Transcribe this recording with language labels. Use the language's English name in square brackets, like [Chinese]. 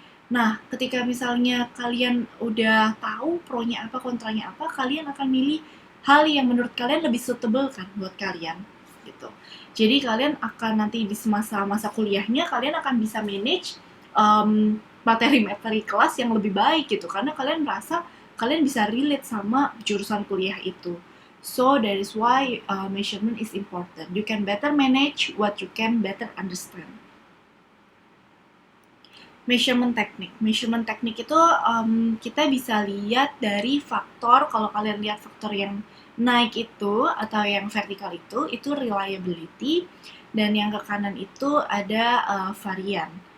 [Indonesian] Nah, ketika misalnya kalian udah tahu pronya apa, kontranya apa, kalian akan milih hal yang menurut kalian lebih suitable kan buat kalian gitu. Jadi kalian akan nanti di masa-masa kuliahnya kalian akan bisa manage materi-materi kelas yang lebih baik gitu karena kalian merasa kalian bisa relate sama jurusan kuliah itu. [English] So that is why measurement is important. You can better manage what you can better understand. [Indonesian] Measurement teknik itu kita bisa lihat dari faktor, kalau kalian lihat faktor yang naik itu atau yang vertikal itu reliability, dan yang ke kanan itu ada varian.